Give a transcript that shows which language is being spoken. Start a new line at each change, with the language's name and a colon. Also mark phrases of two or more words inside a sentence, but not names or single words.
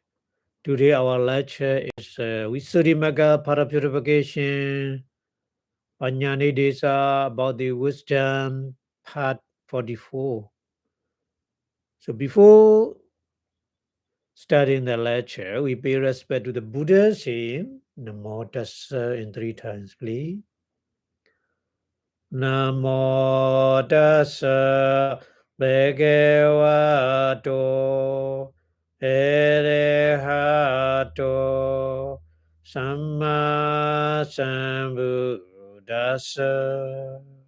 English: Today, our lecture is Visuddhimagga Purification, Paññani Desa, about the wisdom, part 44. So, before starting the lecture, we pay respect to the Buddha, saying
Pali: Namo Tassa
English: in 3 times, please.
Pali: Namo Tassa Bhagavato Arahato Samma Sambuddhassa.